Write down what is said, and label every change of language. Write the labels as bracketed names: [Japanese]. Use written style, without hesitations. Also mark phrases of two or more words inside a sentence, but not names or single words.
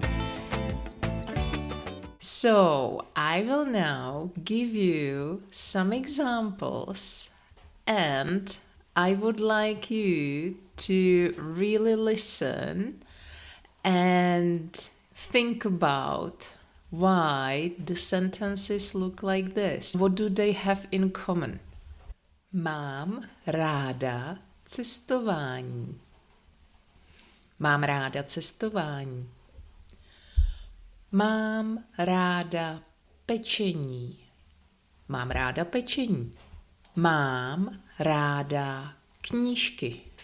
[English] So, I will now give you some examples and I would like you to really listen and think about why the sentences look like this. What do they have in common? [Czech] Mám ráda cestování. Mám ráda cestování. Mám ráda pečení. Mám ráda pečení. Mám ráda knížky.